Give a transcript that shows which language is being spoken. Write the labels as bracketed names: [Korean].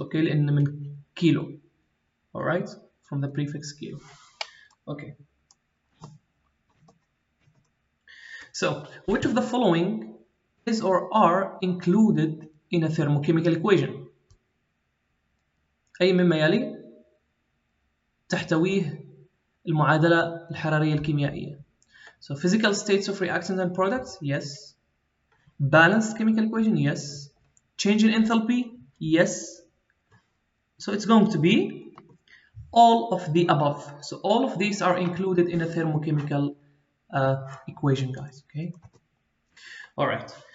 [English] Okay, [Arabic] لأن من [English] kilo. All right, from the prefix kilo. Okay. So, which of the following is or are included in a thermochemical equation? [Arabic] أي مما يلي تحتويه المعادلة الحرارية الكيميائية. [English] So, physical states of reactants and products, yes. Balanced chemical equation, yes. Change in enthalpy, yes. So, it's going to be all of the above. So, all of these are included in a thermochemical equation, guys, okay? All right.